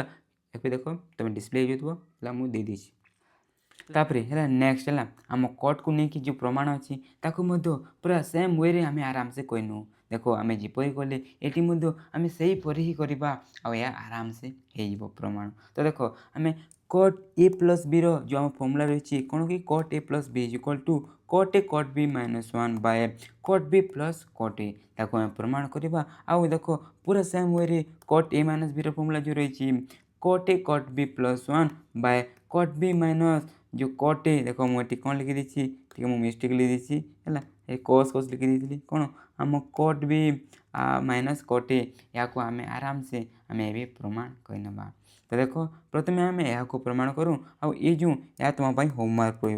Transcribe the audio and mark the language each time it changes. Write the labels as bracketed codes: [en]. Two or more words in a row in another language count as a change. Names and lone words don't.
[or] ଏବେ ଦେଖ ତୁମେ ଡିସପ୍ଲେ ହେଇଯାଉଥିବ ହେଲା, ମୁଁ ଦେଇଦେଇଛି। ତାପରେ ହେଲା ନେକ୍ସଟ ହେଲା ଆମ କୋର୍ଟକୁ ନେଇକି ଯେଉଁ ପ୍ରମାଣ ଅଛି ତାକୁ ମଧ୍ୟ ପୁରା [en] same way [or] ଆମେ ଆରାମସେ କରିନେଉ। ଦେଖ ଆମେ ଯେପରି କଲେ ଏଠି ମଧ୍ୟ ଆମେ ସେହିପରି ହିଁ କରିବା ଆଉ ଏହା ଆରାମସେ ହେଇଯିବ ପ୍ରମାଣ। ତ ଦେଖ ଆମେ [en] cot a plus b [or] ଯେଉଁ ଆମ ଫର୍ମୁଲା ରହିଛି କ'ଣ କି [en] cot a plus b equal to cot a cot b minus 1 by cot b plus cot a, [or] ତାକୁ ଆମେ ପ୍ରମାଣ କରିବା। ଆଉ ଦେଖ ପୁରା [en] same way cot a minus b [or] ଫର୍ମୁଲା ଯେଉଁ ରହିଛି [en] cot a cot b plus 1 by cot b minus [or] ଯେଉଁ cot a, ଦେଖ ମୁଁ ଏଠି କ'ଣ ଲିଖିଦେଇଛି ଟିକେ ମୁଁ ମିଷ୍ଟେକ୍ ଲିଖିଦେଇଛି ହେଲା, ଏ cos ଲିଖିଦେଇଥିଲି କ'ଣ ଆମ [en] cot b minus cot a, [or] ଏହାକୁ ଆମେ ଆରାମସେ ଆମେ ଏବେ ପ୍ରମାଣ କରିନେବା। ତ ଦେଖ ପ୍ରଥମେ ଆମେ ଏହାକୁ ପ୍ରମାଣ କରୁ ଆଉ ଏ ଯେଉଁ ଏହା ତୁମ ପାଇଁ ହୋମୱାର୍କ ରହିବ।